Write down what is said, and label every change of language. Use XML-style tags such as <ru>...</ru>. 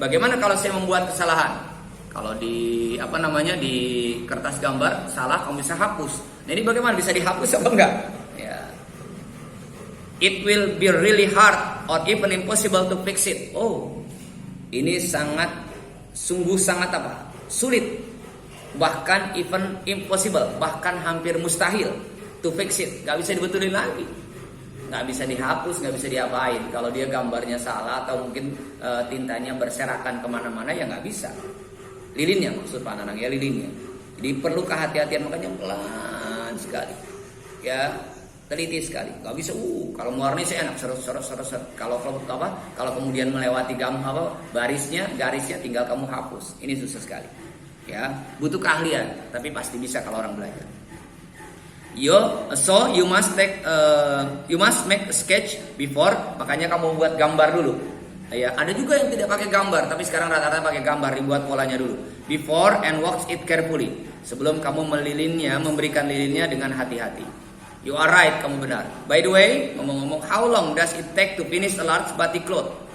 <id>Bagaimana kalau saya membuat kesalahan? Kalau di di kertas gambar salah, kamu bisa hapus. Nah ini bagaimana, bisa dihapus apa enggak? Ya.</id> <en>It will be really hard or even impossible to fix it.</en> <id>Oh, ini sungguh sangat sulit, bahkan</id> <en>even impossible,</en> <id>bahkan hampir mustahil</id> <en>to fix it.</en> <id>Gak bisa dibetulin lagi, nggak bisa dihapus, nggak bisa diapain. Kalau dia gambarnya salah atau mungkin tintanya berserakan kemana-mana, ya nggak bisa. Lilinnya maksud Pak Nanang ya, lilinnya. Jadi perlu kehati-hatian, makanya pelan sekali, ya, teliti sekali. Nggak bisa, kalau mewarnai saya enak, seret. Kalau kemudian melewati garisnya tinggal kamu hapus. Ini susah sekali, ya, butuh keahlian, tapi pasti bisa kalau orang belajar.</id> <en>So you must make a sketch before,</en> <id>makanya kamu buat gambar dulu. Ya, ada juga yang tidak pakai gambar, tapi sekarang rata-rata pakai gambar, dibuat polanya dulu.</id> <en>Before and wax it carefully.</en> <id>Sebelum kamu melilinnya, memberikan lilinnya dengan hati-hati.</id> <en>You are right,</en> <id>kamu benar.</id> <en>By the way,</en> <id>ngomong-ngomong,</id> <en>how long does it take to finish a large batik cloth?</en>